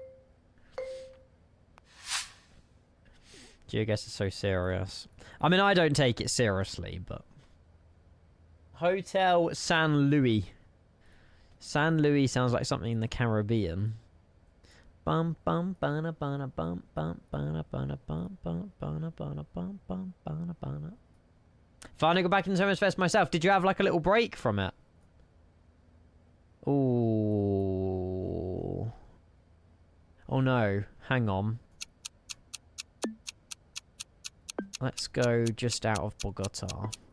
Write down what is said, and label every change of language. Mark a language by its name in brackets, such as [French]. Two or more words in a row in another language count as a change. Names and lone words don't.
[English] GeoGuess is so serious. I mean, I don't take it seriously, but... Hotel San Luis. San Luis sounds like something in the Caribbean. Bum bum bana bana bum bum bana bana bum bum bana bana bum bum bana bana. Finally got back into MSFS myself. Did you have like a little break from it? Ooh. Oh no. Hang on. Let's go just out of Bogota.